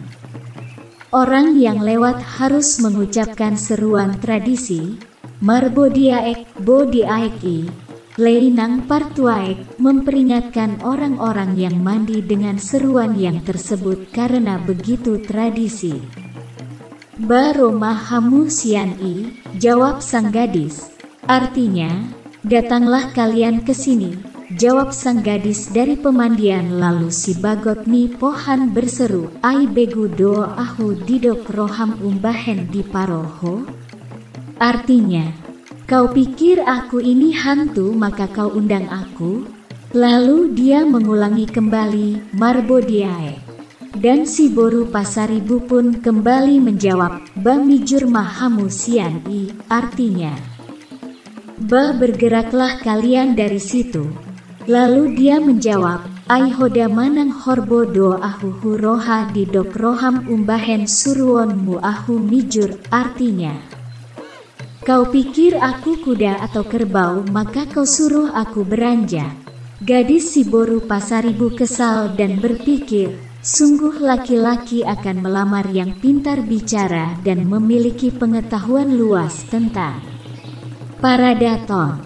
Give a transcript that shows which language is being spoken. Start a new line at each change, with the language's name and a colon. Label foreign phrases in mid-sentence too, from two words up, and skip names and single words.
Indonesian: Orang yang lewat harus mengucapkan seruan tradisi,
Batak Toba: Marbodiaek Bodiaeki, Leinang Partuaek,
Indonesian: memperingatkan orang-orang yang mandi dengan seruan yang tersebut karena begitu tradisi.
Batak Toba: Baroma Hamu Siani,
Indonesian: jawab sang gadis. Artinya, datanglah kalian ke sini, jawab sang gadis dari pemandian. Lalu Si Bagot Nipohan berseru,
Batak Toba: ai begu do ahu didok roham umbahen di paroho.
Indonesian: Artinya, kau pikir aku ini hantu maka kau undang aku? Lalu dia mengulangi kembali, Marbodiae. Dan si Boru Pasaribu pun kembali menjawab,
Batak Toba: Bamijur Mahamu Siani,
Indonesian: artinya, Ba bergeraklah kalian dari situ. Lalu dia menjawab,
Batak Toba: ai hoda manang horbo do ahu huroha didok roham umbahen suruon mu ahu mijur,
Indonesian: artinya, kau pikir aku kuda atau kerbau maka kau suruh aku beranjak. Gadis si Boru Pasaribu kesal dan berpikir, sungguh laki-laki akan melamar yang pintar bicara dan memiliki pengetahuan luas tentang paradaton.